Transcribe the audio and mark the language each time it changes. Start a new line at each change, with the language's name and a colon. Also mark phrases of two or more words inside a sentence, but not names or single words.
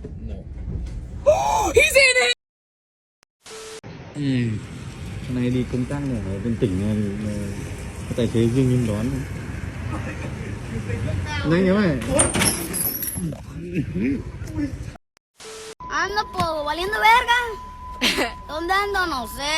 English: He's in it.
Vietnamese: Này đi công tác này ở bên tỉnh này thì có tài xế riêng em đón. Nhanh nhá mày.
Spanish: Ando pues valiendo verga. ¿Dónde ando? No sé.